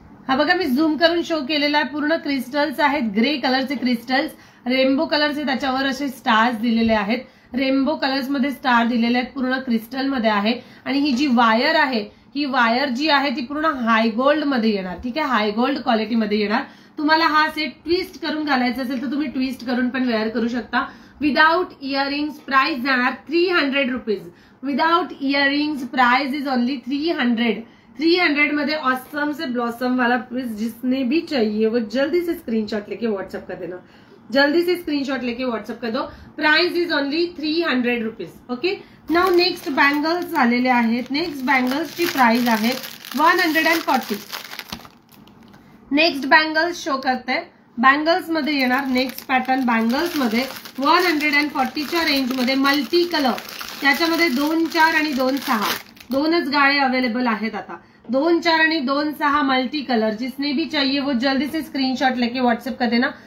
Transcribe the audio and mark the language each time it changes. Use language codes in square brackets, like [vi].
[mr] हा बघा मी झूम करून शो केलेला आहे, पूर्ण क्रिस्टल्स आहेत, ग्रे कलरचे क्रिस्टल्स, रेनबो कलरचे त्याच्यावर असे स्टार्स दिलेले आहेत, रेनबो कलर्स मध्ये स्टार दिलेले आहेत, पूर्ण क्रिस्टल मध्ये आहे. आणि ही जी वायर आहे, ही वायर जी आहे ती पूर्ण हाय गोल्ड मध्ये येणार. ठीक आहे, हाय गोल्ड क्वालिटी मध्ये येणार. तुम्हाला हा सेट ट्विस्ट करून घालायचा असेल तर तुम्ही ट्विस्ट करून पण वेअर करू शकता. विदाउट इयरिंग्स प्राइस जाणार 300 rupees. [en] without earrings price is only 300 [hi] मध्ये ऑसम से ब्लॉसम वाला पीस जिसने भी चाहिए वो जल्दी से स्क्रीनशॉट लेके व्हाट्सएप कर देना, जल्दी से स्क्रीनशॉट लेके व्हाट्सएप कर दो. [en] Price is only 300 rupees. [mr] Okay, now next bangles आलेले आहेत. नेक्स्ट बँगल्सची प्राइस आहे 140. नेक्स्ट बँगल्स शो करते, बँगल्स मध्ये येणार नेक्स्ट पॅटर्न. बँगल्स मध्ये 140च्या रेंज मध्ये मल्टी कलर, त्याच्यामध्ये 2, 4 आणि 2, 6 दोनच गाळे अवेलेबल आहेत आता. 2, 4 आणि 2, 6 मल्टी कलर. [hi] जिसने भी चाहिए वो जल्दी से स्क्रीनशॉट लेके व्हाट्सएप कर देना.